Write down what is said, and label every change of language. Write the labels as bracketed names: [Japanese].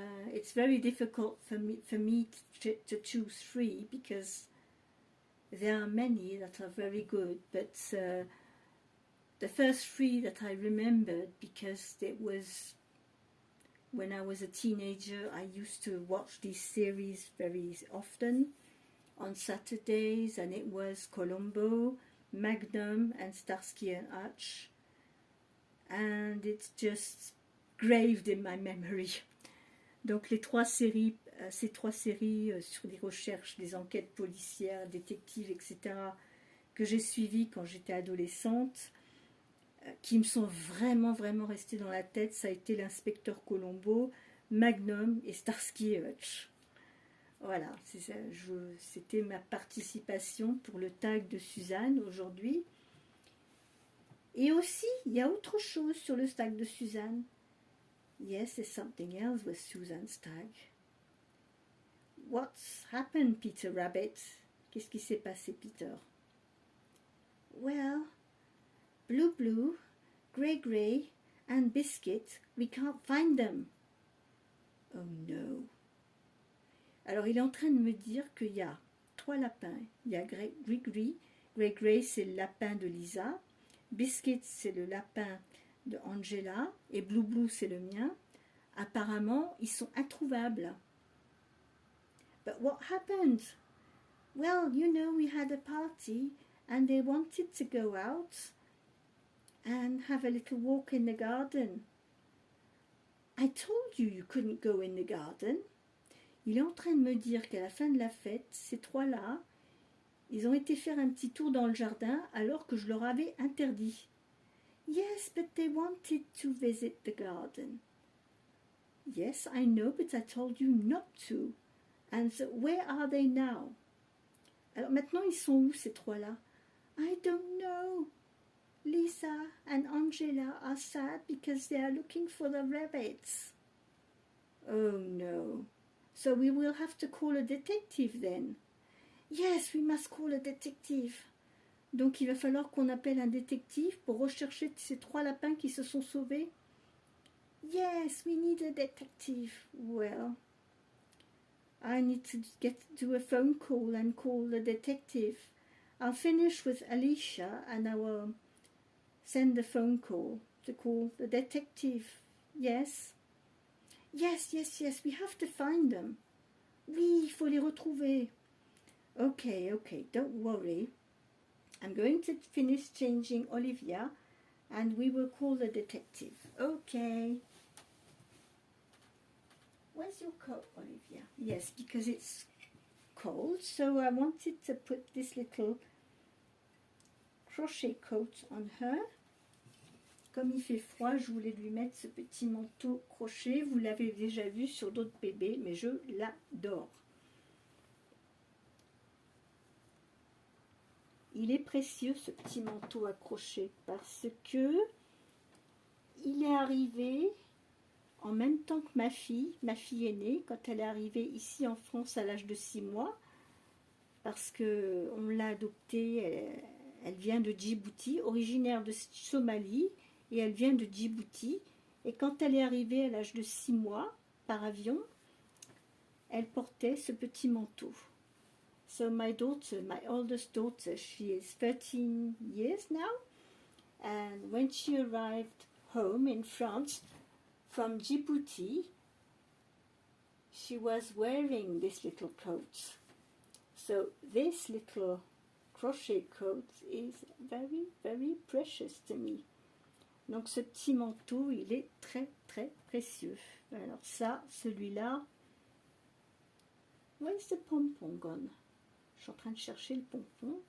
[English] It's very difficult for me to choose three because there are many that are very good, but the first three that I remembered, because it was when I was a teenager, I used to watch these series very often on Saturdays, and it was Columbo, Magnum and Starsky and Hutch, and it's just graved in my memory. [French] Donc ces trois séries sur les recherches, les enquêtes policières, détectives, etc., que j'ai suivies quand j'étais adolescente, qui me sont vraiment, vraiment restées dans la tête, ça a été l'inspecteur Columbo, Magnum et Starsky et Hutch. Voilà, c'était ma participation pour le tag de Suzanne aujourd'hui. Et aussi, il y a autre chose sur le tag de Suzanne. [English] Yes, there's something else with Susan's tag. What's happened, Peter Rabbit? [French] Qu'est-ce qui s'est passé, Peter? [English] Well, Blue, Grey, and Biscuit, we can't find them. Oh no. [French] Alors, il est en train de me dire qu'il y a 3 lapins. Il y a Grey, c'est le lapin de Lisa. Biscuit, c'est le lapin de Angela, et Blue, c'est le mien. Apparemment, ils sont introuvables. [English] But what happened? Well, we had a party, and they wanted to go out and have a little walk in the garden. I told you couldn't go in the garden. [French] Il est en train de me dire qu'à la fin de la fête, ces trois-là, ils ont été faire un petit tour dans le jardin alors que je leur avais interdit. [English] Yes, but they wanted to visit the garden. Yes, I know, but I told you not to. And so where are they now? [French] Alors maintenant, ils sont où ces trois-là? [English] I don't know. Lisa and Angela are sad because they are looking for the rabbits. Oh no. So we will have to call a detective then. Yes, we must call a detective. Donc il va falloir qu'on appelle un détective pour rechercher ces trois lapins qui se sont sauvés. Yes, we need a detective. Well, I need to do a phone call and call the detective. I'll finish with Alicia and I will send a phone call to call the detective. Yes? Yes, we have to find them. [French] Oui, il faut les retrouver. [English] Okay, don't worry. I'm going to finish changing Olivia and we will call the detective. Okay. Where's your coat, Olivia? Yes, because it's cold, so I wanted to put this little crochet coat on her. [French] Comme il fait froid, je voulais lui mettre ce petit manteau crochet. Vous l'avez déjà vu sur d'autres bébés, mais je l'adore. Il est précieux, ce petit manteau à crochet, parce que il est arrivé en même temps que ma fille est née, quand elle est arrivée ici en France à l'âge de 6 mois, parce qu'on l'a adoptée, elle vient de Djibouti, originaire de Somalie, et elle vient de Djibouti. Et quand elle est arrivée à l'âge de 6 mois, par avion, elle portait ce petit manteau. [English] So my daughter, my oldest daughter, she is 13 years now, and when she arrived home in France from Djibouti, she was wearing this little coat. So this little crochet coat is very, very precious to me. [French] Donc ce petit manteau, il est très, très précieux. Alors ça, celui-là, [English] where's the pompon gone? [French] Je suis en train de chercher le pompon.